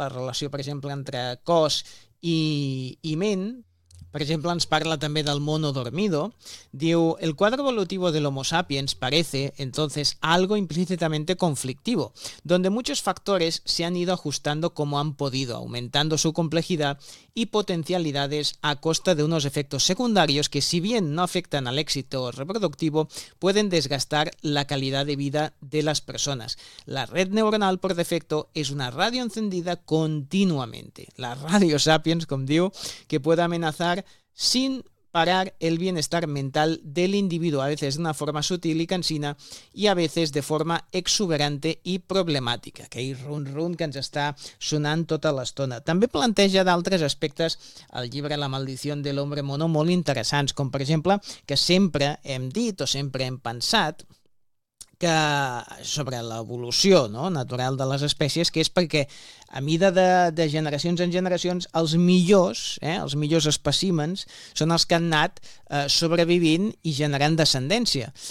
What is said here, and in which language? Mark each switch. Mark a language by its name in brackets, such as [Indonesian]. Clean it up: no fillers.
[Catalan] La relació, per exemple, entre cos i ment. Per exemple, ens parla també del mono dormido. [Spanish] Diu, el cuadro evolutivo del Homo sapiens parece, entonces, algo implícitamente conflictivo, donde muchos factores se han ido ajustando como han podido, aumentando su complejidad y potencialidades a costa de unos efectos secundarios que, si bien no afectan al éxito reproductivo, pueden desgastar la calidad de vida de las personas. La red neuronal, por defecto, es una radio encendida continuamente. La radio sapiens, como digo, que puede amenazar sin parar el bienestar mental del individuo, a veces de una forma sutil y cansina y a veces de forma exuberante y problemática. [Catalan] Aquell run-run que ens està sonant tota l'estona. També planteja d'altres aspectes el llibre La maldició de l'hombre mono molt interessants, com per exemple que sempre hem dit o sempre hem pensat que sobre l'evolució, no?, natural de les espècies, que és perquè a mida de generacions en generacions els millors espècimens són els que han anat sobrevivint i generant descendència.